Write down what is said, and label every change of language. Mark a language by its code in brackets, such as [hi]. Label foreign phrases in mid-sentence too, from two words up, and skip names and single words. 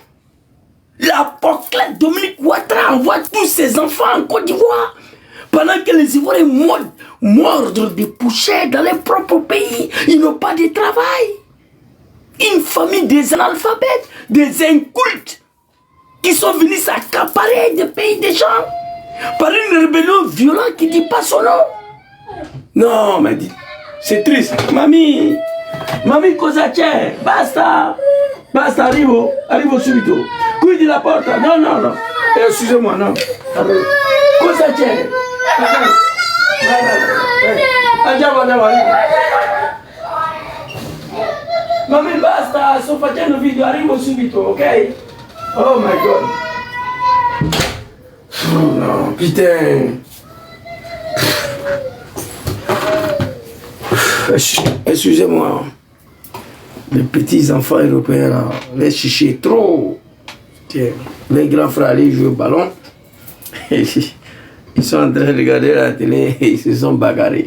[fr] La pockette Dominique Ouattara envoie tous ses enfants en Côte d'Ivoire Pendant que les Ivoiriens mordent des poussières dans leur propre pays, ils n'ont pas de travail. Une famille des analphabètes, des incultes, qui sont venus s'accaparer des pays des gens par une rébellion violente qui ne dit pas son nom. Non, mais c'est triste. Mamie [it] cosa c'è? Basta, arrivo subito. Qui la porta. Non. [fr] Excusez-moi, [it] non. Cosa c'è? Andiamo, arrivo. Mamma, basta, sto facendo video, arrivo subito, ok? [en] Oh my God. [fr] Oh non, putain. Excusez-moi. Les petits enfants européens, là, les chichés trop. Tiens, les grands frères allaient jouer au ballon. Ils sont en train de regarder la télé et ils se sont bagarrés.